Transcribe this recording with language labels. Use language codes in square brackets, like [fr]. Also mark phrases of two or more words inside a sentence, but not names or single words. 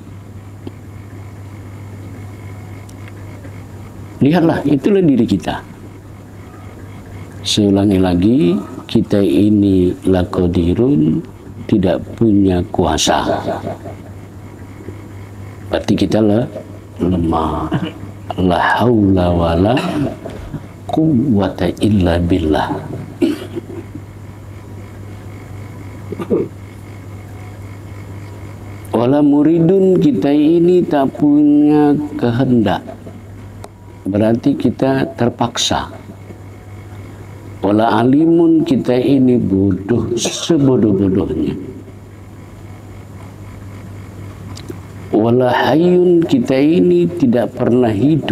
[id] Lihatlah, itulah diri kita. Saya ulangi lagi, kita ini [ar] لا قادر, [id] tidak punya kuasa. Berarti kita lemah. [ar] لا حول ولا قوة إلا بالله. ولا مريد, [id] kita ini tak punya kehendak. Berarti kita terpaksa. [ar] ولا عالم, [id] kita ini bodoh sebodoh-bodohnya. [ar] ولا حي, [id] kita ini tidak pernah hidup.